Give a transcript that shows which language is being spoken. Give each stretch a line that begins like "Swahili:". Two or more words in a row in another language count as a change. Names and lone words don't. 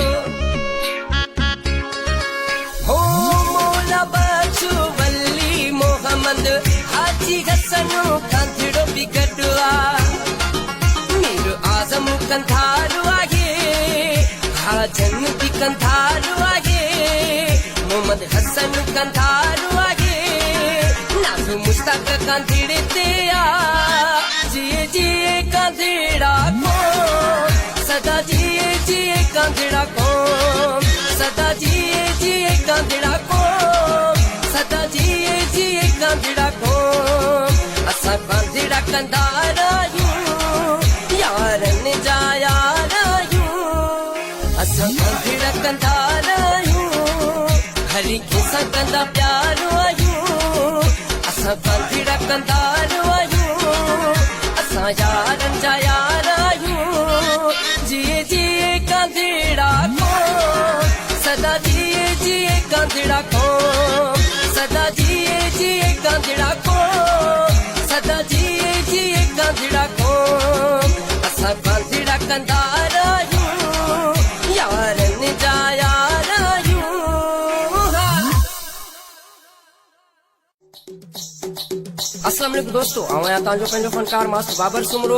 Sindhi: हो मौला बख्शू वली मोहम्मद हाजी हसनो कांधड़ो बि गॾु आहे। मीर आज़म कंधारू आहे, हाजन बि कंधारू आहे। मोहम्मद हसन कंधारू आहे, नाज़ू मुश्ताक कांधड़े ते आ। जिए जिए कांधड़ा को सदा, जिए जिए कांधड़ा को सदा, जिए जिए कांधड़ा को सदा, जिए जिए कांधड़ा को। असां कांधड़ा कंदा आहियूं, यारनि जा यार आहियूं। असां कांधड़ा कंदा आहियूं, हर कंहिंसां कंदा प्यार आहियूं। असां कांधड़ा कंदा आहियूं, असां यारनि जा यार आहियूं। जिए जिए कांधड़ा को सदा, जिए जिए कांधड़ा को सदा, जिए जिए कांधड़ा को सदा, जिए जिए कांधड़ा को। असां कांधड़ा कंदा आहियूं, यारनि जा यार आहियूं।
Arabic: السلام عليكم
Sindhi: दोस्तों, आवां तव्हांजो पंहिंजो फनकार मास्टर बाबर सुमरो।